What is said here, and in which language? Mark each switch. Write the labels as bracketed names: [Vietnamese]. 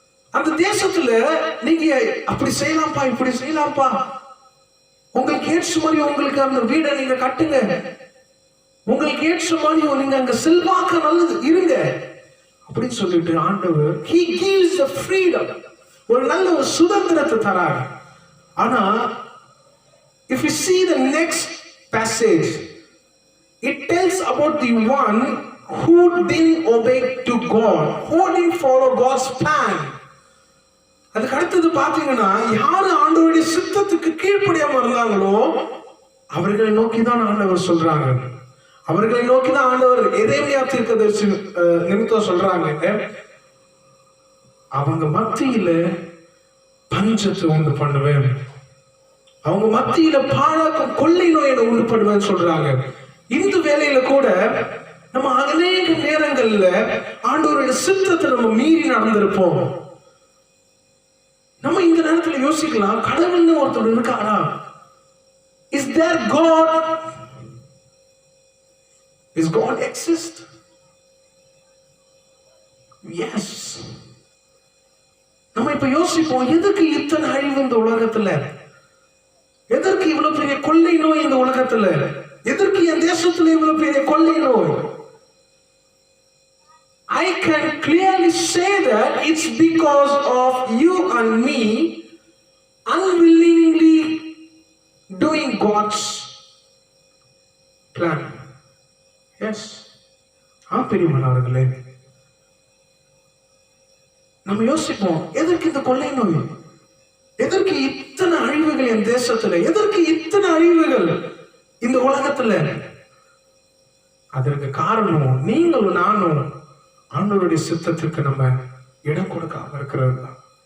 [Tamil] அந்த தேசத்துல நீங்க அப்படி செய்யலாம்ப்பா, இப்படி செய்யலாம்ப்பா, உங்களுக்கு ஏற்ற மாதிரி உங்களுக்கு அந்த வீடை நீங்க கட்டுங்க, உங்களுக்கு ஏற்ற மாதிரி நீங்க அங்க செல்வாக்க நல்லது இருங்க அப்படின்னு சொல்லிட்டு ஆண்டவர் [English] he gives the freedom, [Tamil] ஒரு நல்ல ஒரு சுதந்திரத்தை தராரு. ஆனா [English] if you see the next passage, it tells about the one who didn't obey to God, who didn't follow God's plan. [Tamil] அதுக்கு அடுத்தது பாத்தீங்கன்னா, யாரு ஆண்டவருடைய சித்தத்துக்கு கீழ்ப்படியாம இருந்தாங்களோ அவர்களை நோக்கிதான் ஆண்டவர் சொல்றாங்க. அவர்களை நோக்கிதான் ஆண்டவர் எரேமியா தீர்க்கதரிசி நிமித்தம் சொல்றாங்க, அவங்க மத்தியில பஞ்சத்தை உண்டு பண்ணுவேன், அவங்க மத்தியில பாழாக்கும் கொள்ளை நோயை உண்டு பண்ணுவேன்னு சொல்றாங்க. இந்த வேலையில கூட நம்ம அநேக நேரங்கள்ல ஆண்டவருடைய சித்தத்தை நம்ம மீறி நடந்திருப்போம். நம்ம இந்த நேரத்துல யோசிக்கலாம், கடவுள்னு ஒருத்தர் இருக்காரா? [English] Is there God? Is God exist? Yes. [Tamil] நம்ம இப்ப யோசிப்போம், எதுக்கு இத்தனை அழிவு இந்த உலகத்துல, எதற்கு இவ்வளவு பெரிய கொள்ளை நோய் இந்த உலகத்துல, எதற்கு என் தேசத்துல இவ்வளவு பெரிய கொள்ளை நோய்? [English] I can clearly say that it's because of you and me unwillingly doing God's plan. Yes. [Tamil] பெரியவர்களே, நம்ம யோசிப்போம், எதற்கு இந்த கொள்ளை நோய், எதற்கு இத்தனை அழிவுகள் என் தேசத்துல, எதற்கு இத்தனை அழிவுகள் இந்த உலகத்துல? அதற்கு காரணம் நீங்களும் நானும் ஆண்டவருடைய சித்தத்திற்கு நம்ம இடம் கொடுக்காம இருக்கிறது தான்.